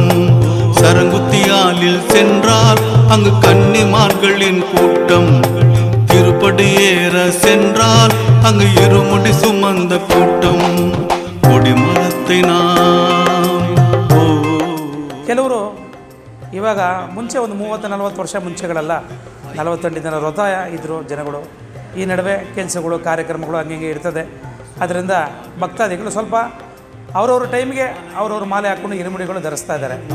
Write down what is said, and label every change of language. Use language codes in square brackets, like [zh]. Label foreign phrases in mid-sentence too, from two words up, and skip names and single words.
[ta] சரங்குத்தியாலில் சென்றால் அங்கு கன்னிமார்களின் கூட்டம், திருப்படியேற சென்றால் அங்கு இருமுடி சுமந்த கூட்டம். கொடிமரத்தை நாம் [kn] ಕೆಲವರು ಇವಾಗ ಮುಂಚೆ ಒಂದು 30-40 ವರ್ಷ ಮುಂಚೆಗಳೆಲ್ಲ 48 ದಿನ ವ್ರತ ಇದ್ದರು ಜನಗಳು. ಈ ನಡುವೆ ಕೆಲಸಗಳು ಕಾರ್ಯಕ್ರಮಗಳು ಹಂಗೆ ಇರ್ತದೆ. ಅದರಿಂದ ಭಕ್ತಾದಿಗಳು ಸ್ವಲ್ಪ ಅವರವ್ರ ಟೈಮ್ಗೆ ಅವ್ರವ್ರ ಮಾಲೆ ಹಾಕ್ಕೊಂಡು ಇರುಮುಡಿಗಳು ಧರಿಸ್ತಾ ಇದ್ದಾರೆ.